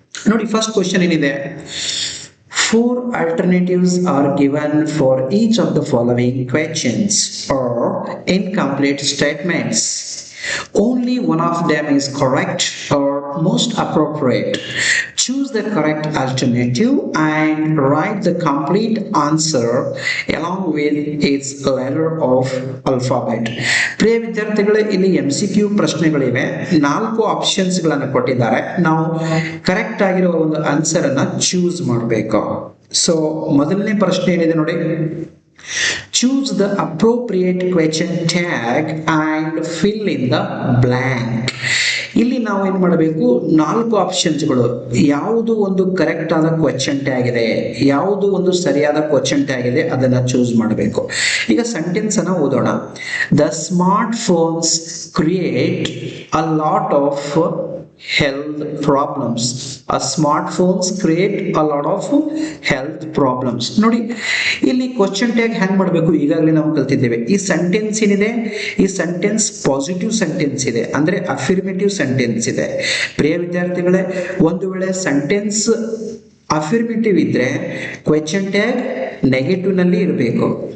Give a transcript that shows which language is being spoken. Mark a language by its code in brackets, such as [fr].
[kn] ನೋಡಿ, first question ಏನಿದೆ, [en] 4 alternatives are given for each of the following questions or incomplete statements. Only one of them is correct or most appropriate. Choose the correct alternative and write the complete answer along with its letter of alphabet. [kn] ಪ್ರಿಯ ವಿದ್ಯಾರ್ಥಿಗಳೇ, ಇಲ್ಲಿ MCQ ಪ್ರಶ್ನೆಗಳಿವೆ. 4 options ಗಳನ್ನು ಕೊಟ್ಟಿದ್ದಾರೆ. ನಾವು correct ಆಗಿರೋ ಒಂದು answer ಅನ್ನ choose ಮಾಡಬೇಕು. So ಮೊದಲನೇ ಪ್ರಶ್ನೆ ಏನಿದೆ ನೋಡಿ, [en] choose the appropriate question tag and fill in the blank. [kn] ಇಲ್ಲಿ ನಾವು ಏನ್ ಮಾಡಬೇಕು, 4 ಆಪ್ಷನ್ಸ್ಗಳು, ಯಾವುದು ಒಂದು ಕರೆಕ್ಟ್ ಆದ ಕ್ವೆಶ್ಚನ್ ಟ್ಯಾಗ್ ಇದೆ, ಯಾವುದು ಒಂದು ಸರಿಯಾದ ಕ್ವೆಶ್ಚನ್ ಟ್ಯಾಗ್ ಇದೆ, ಅದನ್ನ ಚೂಸ್ ಮಾಡಬೇಕು. ಈಗ ಸೆಂಟೆನ್ಸ್ ಅನ್ನ ಓದೋಣ. [en] The smartphones create a lot of health problems. Smartphones create a lot of health problems. [kn] ನೋಡಿ, ಇಲ್ಲಿ ಕ್ವೆಶ್ಚನ್ ಟ್ಯಾಗ್ ಹ್ಯಾಂಗ್ ಮಾಡಬೇಕು ಈಗಾಗಲೇ ನಾವು ಕಲ್ತಿದ್ದೇವೆ. ಈ ಸೆಂಟೆನ್ಸ್ ಏನಿದೆ, ಈ ಸೆಂಟೆನ್ಸ್ ಪಾಸಿಟಿವ್ ಸೆಂಟೆನ್ಸ್ ಇದೆ, ಅಂದ್ರೆ ಅಫಿರ್ಮೇಟಿವ್ ಸೆಂಟೆನ್ಸ್ ಇದೆ. ಪ್ರಿಯ ವಿದ್ಯಾರ್ಥಿಗಳೇ, ಒಂದು ವೇಳೆ ಸೆಂಟೆನ್ಸ್ ಅಫಿರ್ಮೇಟಿವ್ ಇದ್ರೆ ಕ್ವೆಶ್ಚನ್ ಟ್ಯಾಗ್ ನೆಗೆಟಿವ್ ನಲ್ಲಿ ಇರಬೇಕು.